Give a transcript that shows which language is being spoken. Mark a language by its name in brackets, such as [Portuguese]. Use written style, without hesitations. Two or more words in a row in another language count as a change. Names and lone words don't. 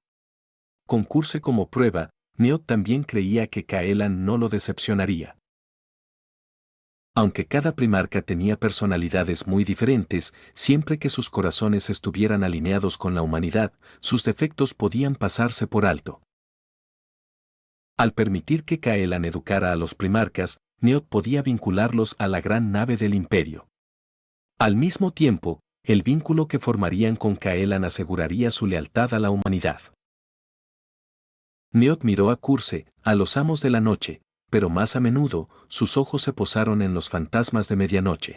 [Spanish] Con Curse como prueba, Neot también creía que Caelan no lo decepcionaría. Aunque cada primarca tenía personalidades muy diferentes, siempre que sus corazones estuvieran alineados con la humanidad, sus defectos podían pasarse por alto. Al permitir que Caelan educara a los primarcas, Neot podía vincularlos a la gran nave del imperio. Al mismo tiempo, el vínculo que formarían con Caelan aseguraría su lealtad a la humanidad. Neot miró a Curse, a los amos de la noche, pero más a menudo, sus ojos se posaron en los fantasmas de medianoche.